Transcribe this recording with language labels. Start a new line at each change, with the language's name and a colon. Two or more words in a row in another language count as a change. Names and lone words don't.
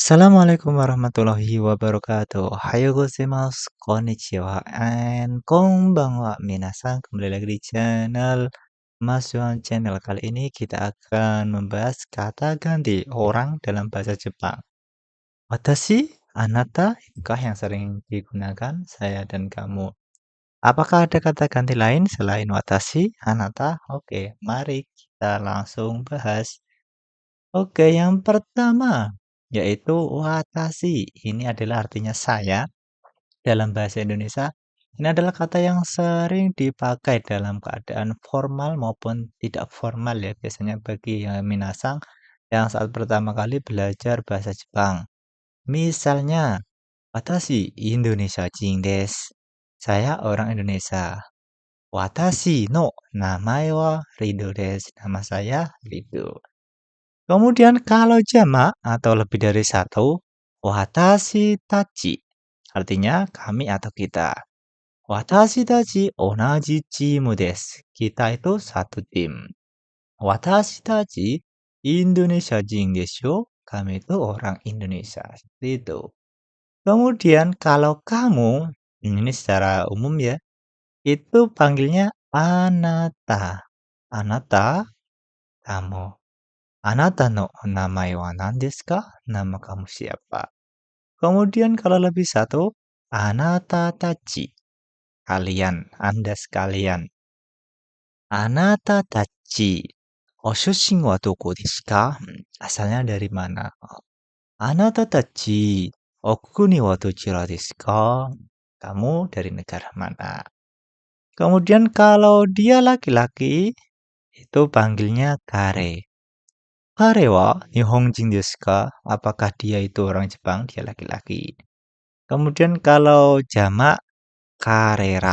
Arabic: السلام عليكم ورحمة الله وبركاته.
Japanese: おはようございます、こんにちは, and こんばんは.
Indonesian: Minasan, kembali lagi di channel Mas Yuhan Channel. Kali ini kita akan membahas kata ganti orang dalam bahasa Jepang. Watashi, anata, itukah yang sering digunakan saya dan kamu. Apakah ada kata ganti lain selain watashi, anata? Oke, mari kita langsung bahas. Oke, yang pertama yaitu watashi. Ini adalah artinya saya dalam bahasa Indonesia. Ini adalah kata yang sering dipakai dalam keadaan formal maupun tidak formal ya, biasanya bagi yang minasang yang saat pertama kali belajar bahasa Jepang. Misalnya,
Japanese: 私インドネシア人です.
Indonesian: Saya orang Indonesia.
Japanese: 私の名前はリドです.
Indonesian: Nama saya Rido. Kemudian kalau jamak atau lebih dari satu,
Japanese: 私たち.
Indonesian: Artinya kami atau kita.
Japanese: 私たち同じチームです.
Indonesian: Kita itu satu tim.
Japanese: 私たちインドネシア人です.
Indonesian: Kami itu orang Indonesia. Seperti itu. Kemudian kalau kamu, ini secara umum ya, itu panggilnya anata. Anata, kamu.
Japanese: あなたの名前は何ですか?
Indonesian: Nama kamu siapa? Kemudian kalau lebih satu,
Japanese: あなたたち.
Indonesian: Kalian, Anda sekalian.
Japanese: あなたたち。ご出身はどこですか?
Indonesian: Asalnya dari mana?
Japanese: あなたたち。お国はどちらですか?
Indonesian: Kamu dari negara mana? Kemudian kalau dia laki-laki, itu panggilnya kare.
Japanese: 彼は日本人ですか?
Indonesian: Apakah dia itu orang Jepang? Dia laki-laki. Kemudian kalau jamak karera.